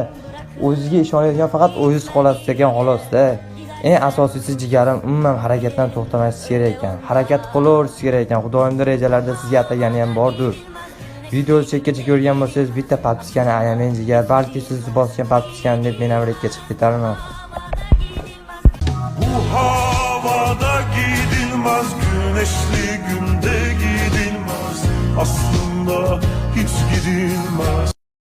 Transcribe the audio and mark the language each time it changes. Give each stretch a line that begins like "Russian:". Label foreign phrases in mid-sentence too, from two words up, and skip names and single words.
Uzbek: O'ziga ishonadigan faqat o'zingiz qolasiz ekan xolos-da. Eng asosiysi jigarim, umuman harakatdan to'xtamashingiz kerak ekan. Harakat qilaverishsiz kerak ekan. Xudoyimning rejalarida sizga atagani ham bordir. Videoni chekkacha ko'rgan bo'lsangiz, bitta podpiskani ayamang jigar. Balki siz bosgan podpiskani deb men ham rekka chiqib ketarman.
Turkish: Bu havada gidilmez, güneşli günde gidilmez. Aslında hiç gidilmez.